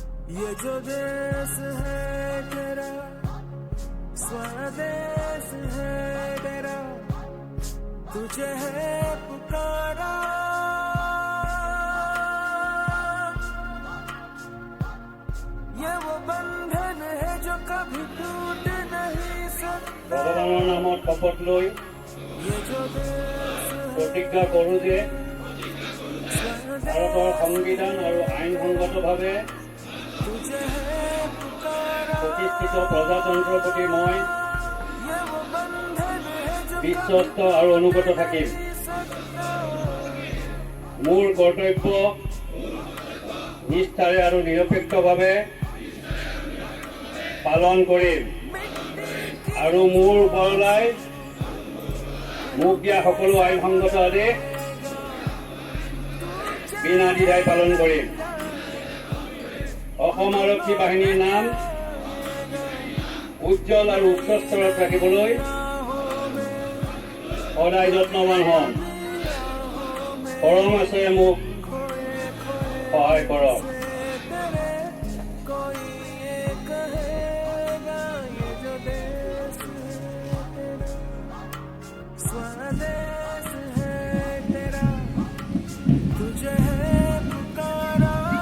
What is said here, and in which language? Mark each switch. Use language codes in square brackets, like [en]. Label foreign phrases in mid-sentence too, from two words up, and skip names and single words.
[hi] ये जो देश है तेरा स्वदेश है तेरा तुझे है पुकारा ये वो बंधन है जो कभी टूट नहीं सकता [as] ভগৱানৰ নামত শপত লৈ [hi] ये जो देश [as] প্ৰতিজ্ঞা কৰোঁ যে ভাৰতৰ সংবিধান আৰু আইনসংগতভাৱে [hi] तुझे है पुकारा [as] প্ৰতিষ্ঠিত প্ৰজাতন্ত্ৰৰ প্ৰতি মই [hi] ये वो बंधन है जो [as] বিশ্বস্ত আৰু অনুগত থাকিম। মোৰ কৰ্তব্য নিষ্ঠাৰে আৰু নিৰপেক্ষভাৱে পালন কৰিম আৰু মোৰ ওপৰলৈ মোক দিয়া সকলো আইনসংগত আদেশ বিনা দ্বিধাই পালন কৰিম। অসম আৰক্ষী বাহিনীৰ নাম উজ্জ্বল আৰু উচ্চ স্তৰত ৰাখিবলৈ সদায় যত্নৱান হ'ম। পৰম আছে মোক সহায় কৰক। [hi] कोई ये कहेगा ये जो देश है तेरा स्वदेश है तेरा तुझे है पुकारा